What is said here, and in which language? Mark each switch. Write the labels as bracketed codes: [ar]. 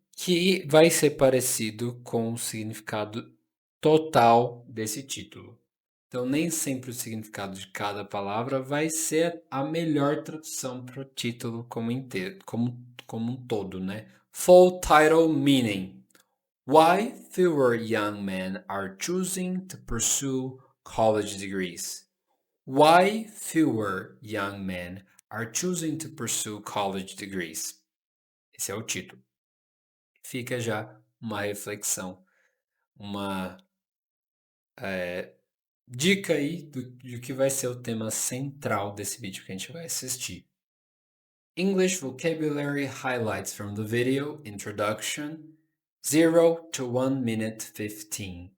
[pt] Que vai ser parecido com o significado total desse título. Então, nem sempre o significado de cada palavra vai ser a melhor tradução para o título como inteiro, como um todo, né? [en] Full title meaning. Why fewer young men are choosing to pursue college degrees? Why fewer young men are choosing to pursue college degrees? [pt] Esse é o título. Fica já uma reflexão, uma dica aí do que vai ser o tema central desse vídeo que a gente vai assistir. [en] English vocabulary highlights from the video introduction 0 to 1 minute 15.